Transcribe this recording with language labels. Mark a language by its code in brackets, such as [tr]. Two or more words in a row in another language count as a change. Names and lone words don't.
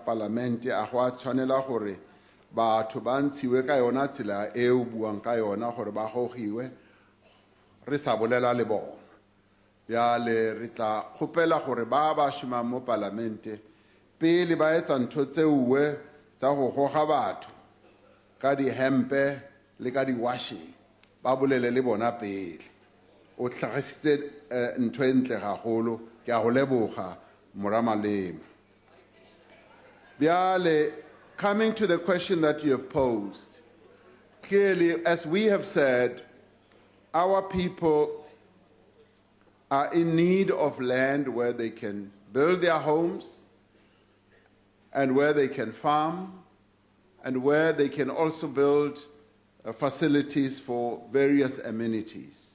[nso] parlamente a go a tshwanela gore batho ba ntshiwe ka yona tsela e o buang ka yona gore ba gogiwe re sa bolela le bona bjale re tla kgopela gore ba ba šomang mo parlamente pele ba etsa ntho tseuwe tsa go goga batho ka dihempe le ka di-washing ba bolele le bona pele o tlhagisitse ntho e ntle gagolo ke a go leboga Malema. Bjale, [en] coming to the question that you have posed, clearly, as we have said, our people are in need of land where they can build their homes and where they can farm and where they can also build facilities for various amenities.